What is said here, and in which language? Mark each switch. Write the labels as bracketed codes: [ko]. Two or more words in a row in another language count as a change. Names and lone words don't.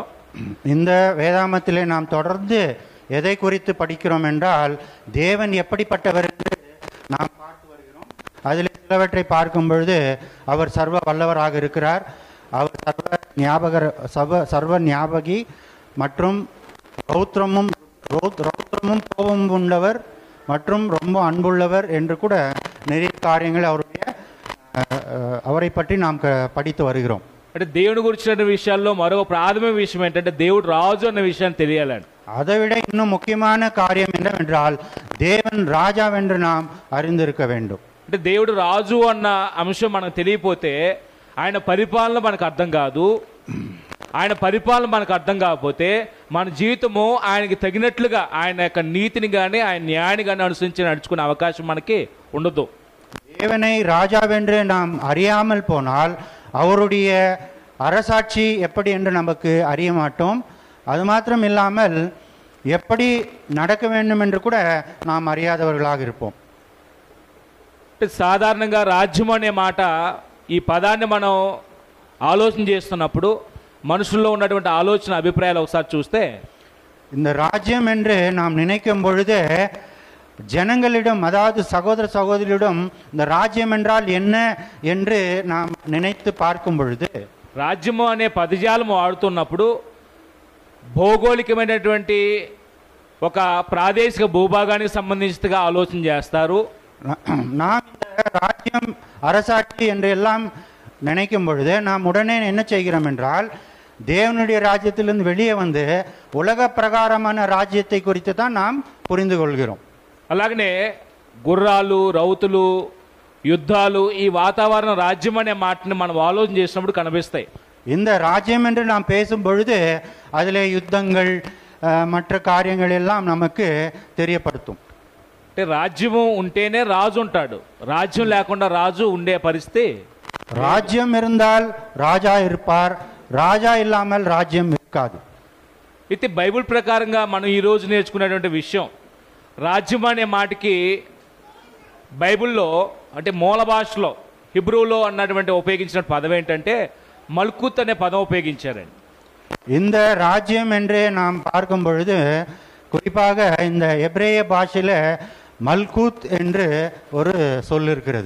[ta] இந்த வேதாமத்திலே நாம் தொடர்ந்து எதை குறித்து படிக்கிறோம் என்றால் தேவன் எப்படிப்பட்டவர் என்று நாம் பார்த்து வருகிறோம். அதில் சிலவற்றை பார்க்கும் பொழுது அவர் சர்வ வல்லவராக இருக்கிறார், அவர் சர்வ ஞாபகி மற்றும் ரௌத்ரமும் கோபமும் உள்ளவர் மற்றும் ரொம்ப அன்புள்ளவர் என்று கூட நிறைய காரியங்கள் அவரை பற்றி நாம் படித்து வருகிறோம். [te] అంటే దేవుని గురించిన విషయాల్లో మరో ప్రాథమిక విషయం ఏంటంటే దేవుడు రాజు అన్న విషయాన్ని తెలియాలండి. [ta] அதைவிட இன்னும் முக்கியமான காரியம் என்னவென்றால் தேவன் ராஜாவென்று நாம் அறிந்திருக்க வேண்டும். [te] అంటే దేవుడు రాజు అన్న అంశం మనకు తెలియపోతే ఆయన పరిపాలన మనకు అర్థం కాదు. ఆయన పరిపాలన మనకు అర్థం కాకపోతే మన జీవితము ఆయనకి తగినట్లుగా ఆయన యొక్క నీతిని కానీ ఆయన న్యాయాన్ని కానీ అనుసరించి నడుచుకునే అవకాశం మనకి ఉండదు. [ta] தேவனை ராஜாவென்று நாம் அறியாமல் போனால் அவருடைய அரசாட்சி எப்படி என்று நமக்கு அறிய மாட்டோம். அது மாத்திரம் இல்லாமல் எப்படி நடக்க வேண்டும் என்று கூட நாம் அறியாதவர்களாக இருப்போம். [te] సాధారణంగా రాజ్యం అనే మాట ఈ పదాన్ని మనం ఆలోచన చేస్తున్నప్పుడు మనుషుల్లో ఉన్నటువంటి ఆలోచన అభిప్రాయాలు ఒకసారి చూస్తే, [ta] இந்த ராஜ்யம் என்று நாம் நினைக்கும் பொழுது ஜனங்களிடம், அதாவது சகோதர சகோதரியிடம் இந்த ராஜ்யம் என்றால் என்ன என்று நாம் நினைத்து பார்க்கும் பொழுது, [te] రాజ్యము అనే పదజాలం వాడుతున్నప్పుడు భౌగోళికమైనటువంటి ఒక ప్రాదేశిక భూభాగానికి సంబంధించిగా ఆలోచన చేస్తారు. [ta] நாம் இந்த ராஜ்யம் அரசாட்சி என்று எல்லாம் நினைக்கும் பொழுது நாம் உடனே என்ன செய்கிறோம் என்றால் தேவனுடைய ராஜ்யத்திலிருந்து வெளியே வந்து உலக பிரகாரமான ராஜ்யத்தை குறித்து தான் நாம் புரிந்து கொள்கிறோம். [te] అలాగనే గుర్రాలు, రౌతులు, యుద్ధాలు, ఈ వాతావరణ రాజ్యం అనే మాటని మనం ఆలోచన చేసినప్పుడు కనిపిస్తాయి. [ta] இந்த ராஜ்யம் என்று நாம் பேசும் பொழுது அதிலே யுத்தங்கள் மற்ற காரியங்கள் எல்லாம் நமக்கு தெரியப்படுத்தும். [te] అంటే రాజ్యము ఉంటేనే రాజు ఉంటాడు, రాజ్యం లేకుండా రాజు ఉండే పరిస్థితి. [ta] ராஜ்யம் இருந்தால் ராஜா இருப்பார், ராஜா இல்லாமல் ராஜ்யம் இருக்காது. [te] అయితే బైబిల్ ప్రకారంగా మనం ఈరోజు నేర్చుకునేటువంటి విషయం, రాజ్యం అనే మాటకి బైబిల్లో అంటే మూల భాషలో హిబ్రూలో అన్నటువంటి ఉపయోగించిన పదం ఏంటంటే మల్కుత్ అనే పదం ఉపయోగించారండి. [ta] இந்த ராஜ்யம் என்று நாம் பார்க்கும் பொழுது குறிப்பாக இந்த எபிரேய பாஷையில மல்கூத் என்று ஒரு சொல் இருக்கிறது.